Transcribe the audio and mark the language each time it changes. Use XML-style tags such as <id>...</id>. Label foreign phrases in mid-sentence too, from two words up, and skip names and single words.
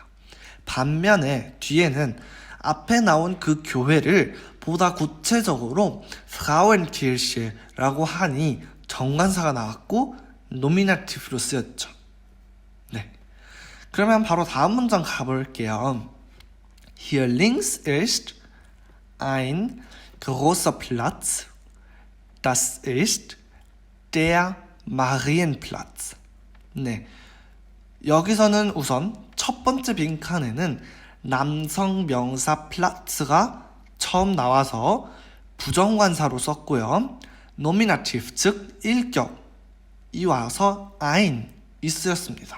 <ko>반면에 뒤에는 앞에 나온 그 교회를 보다 구체적으로 Frauenkirche라고 하니 정관사가 나왔고 노미나티브로 쓰였죠. 네, 그러면 바로 다음 문장 가볼게요.</ko> <de>Hier links ist ein großer Platz. Das ist der Marienplatz.</de> <ko>네, 여기서는 우선 첫 번째 빈칸에는 남성 명사 플라츠가 처음 나와서 부정관사로 썼고요. 노미나티브 즉 일격이 와서 ein이 쓰였습니다.</ko>